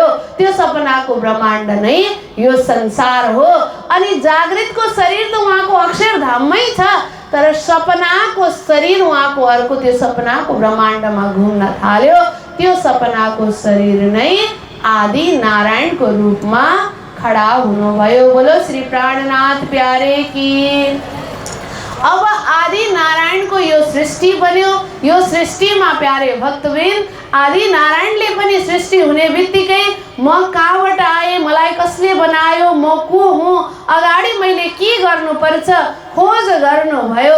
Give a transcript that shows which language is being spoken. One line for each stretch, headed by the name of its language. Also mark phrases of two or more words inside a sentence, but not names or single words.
Nepali: त्यो सपनाको ब्रह्माण्ड नै यो संसार हो। अनि जागृतको शरीर त उहाँको अक्षरधाममै छ, तर सपनाको शरीर उहाँको अर्को त्यो सपनाको ब्रह्माण्डमा घुम्न थाल्यो। त्यो सपनाको शरीर नै आदि नारायणको रूपमा खडा हुनुभयो।
Hindi: बोलो श्री प्राणनाथ प्यारे की।
Nepali: अब आदि नारायणको यो सृष्टि बन्यो। यो सृष्टिमा प्यारे भक्तवृन्द, आदि नारायणले पनि सृष्टि हुने बित्तिकै म कहाँबाट आएँ, मलाई कसले बनायो, म को हुँ, अगाडि मैले के गर्नुपर्छ खोज गर्नुभयो।